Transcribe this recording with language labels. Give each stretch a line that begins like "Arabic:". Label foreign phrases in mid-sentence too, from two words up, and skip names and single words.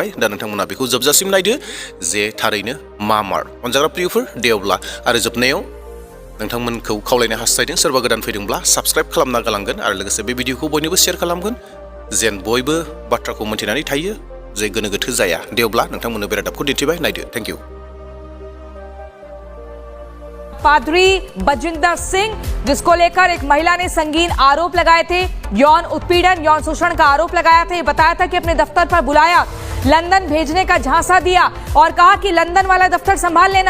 Bodo: दा नोंथांमोना बेखौ जोबजासिम नायदो जे थारैनो मा मार। अनजाग्रा प्रियफोर, दे अब्ला आरो जोबनायाव नोंथांमोनखौ खावलायनो हास्थायदों, सोरबा गोदान फैदोंब्ला साबस्क्राइब खालामना गालांगोन आरो लोगोसे बे भिडिअखौ बयनोबो शेयार खालामगोन, जेन बयबो बाथ्राखौ मोनथिनानै थायो, जे गोनो गोथो जाया। दे अब्ला नोंथांमोननो बे रादाबखौ दिन्थिबाय, नायदो।
English: Thank you.
Hindi: पादरी बजिंदर सिंह, जिसको लेकर एक महिला ने संगीन आरोप लगाए थे, यौन उत्पीड़न, यौन शोषण का आरोप लगाया था। बताया था कि अपने दफ्तर पर बुलाया, लंदन भेजने का झांसा दिया और कहा कि लंदन वाला दफ्तर संभाल लेना।